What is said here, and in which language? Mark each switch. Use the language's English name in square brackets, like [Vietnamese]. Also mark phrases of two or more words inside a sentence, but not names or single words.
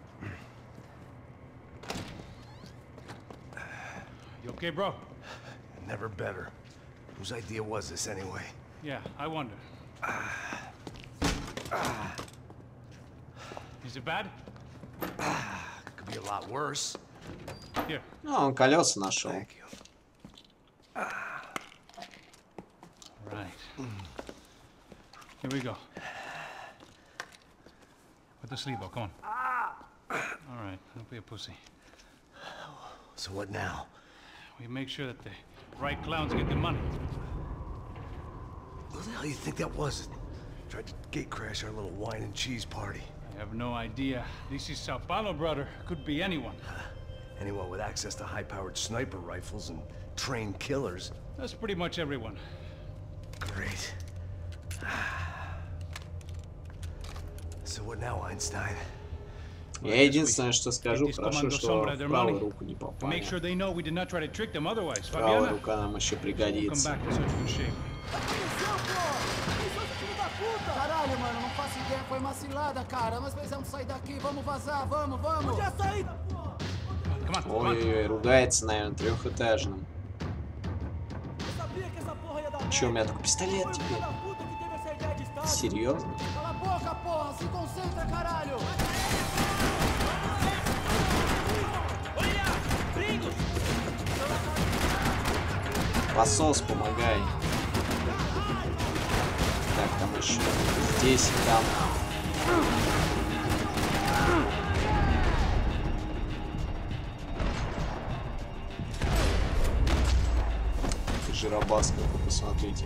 [English] You okay, bro? Never better. Whose idea was this anyway? Yeah, I wonder. Is it bad? Could be a lot worse. Here. [Russian] Ну, он колеса нашел. [English] Thank you. Right. Here we go. Put the sleeve up, come on. All right, don't be a pussy. So what now? We make sure that the right clowns get the money. What the hell do you think that was? Tried to gate crash our little wine and cheese party. I have no idea. This is Sao Paulo, brother. Could be anyone. Anyone with access to high-powered sniper rifles and trained killers. That's pretty much everyone. Great. So what now, Einstein? [Russian] Я единственное, что скажу, хорошо, что в правую руку не попали. Правая рука нам еще пригодится. [Portuguese] Caralho, mano, não faço ideia, foi uma cilada, cara. Nós precisamos sair daqui, vamos vazar, vamos, vamos. Onde é a saída, porra? [Russian] Ой-ой-ой, ругается, наверное, трехэтажным. Че, у меня такой пистолет теперь? Серьезно? [Portuguese] Cala a boca, porra, se concentra, caralho. [Russian] Посос, помогай. Так, там еще здесь и там. Жиробаска, посмотрите.